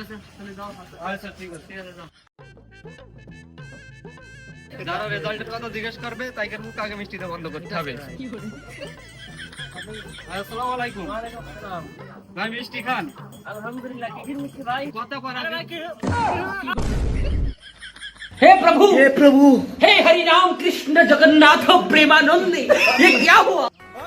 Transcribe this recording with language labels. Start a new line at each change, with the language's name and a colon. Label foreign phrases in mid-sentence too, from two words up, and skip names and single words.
Bangla: ঠিক আছে তাহলে যাও। আচ্ছা ঠিক আছে। ঠিক আছে যাও। যারা রেজাল্টের কথা জিজ্ঞেস করবে তাইকে মুখ আগে মিষ্টিটা বন্ধ করতে হবে।
Arabic: السلام عليكم.
Bangla: ভাই মিষ্টি খান। আলহামদুলিল্লাহ কি মিষ্টি ভাই কত করা
Hindi: हे प्रभु हे हरि राम कृष्ण जगन्नाथ प्रेमानंद ये क्या हुआ